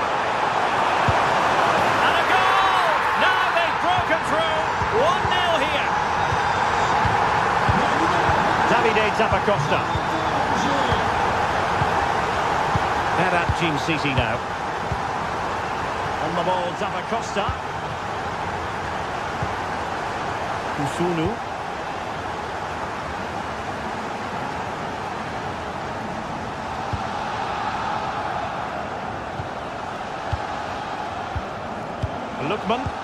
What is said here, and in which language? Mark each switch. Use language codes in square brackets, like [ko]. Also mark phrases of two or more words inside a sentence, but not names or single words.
[en] And a goal! Now they've broken through. 1-0 here. Davide Zappacosta. Berat Jim Sisi now. On the ball, Zappacosta. Kusunu. Lookman.